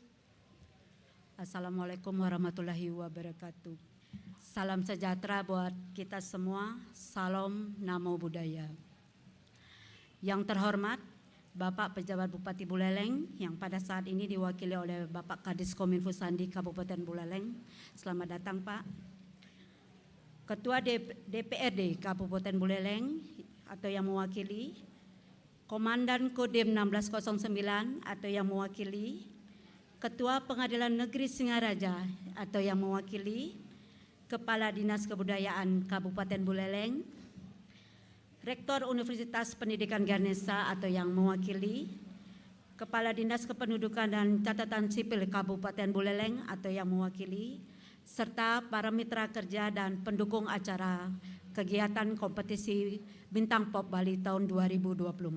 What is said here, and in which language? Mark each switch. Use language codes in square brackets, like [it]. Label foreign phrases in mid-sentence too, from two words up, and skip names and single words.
[ar] السلام عليكم ورحمة الله وبركاته. [id] Salam sejahtera buat kita semua. Salam [pi] Namo Buddhaya. [id] Yang terhormat Bapak Pejabat Bupati Buleleng yang pada saat ini diwakili oleh Bapak Kadis Kominfo Sandi Kabupaten Buleleng. Selamat datang Pak. Ketua DPRD Kabupaten Buleleng atau yang mewakili, Komandan Kodim 1609 atau yang mewakili, Ketua Pengadilan Negeri Singaraja atau yang mewakili, Kepala Dinas Kebudayaan Kabupaten Buleleng, Rektor Universitas Pendidikan Ganesha atau yang mewakili, Kepala Dinas Kependudukan dan Catatan Sipil Kabupaten Buleleng atau yang mewakili, serta para mitra kerja dan pendukung acara kegiatan kompetisi Bintang Pop Bali tahun 2024.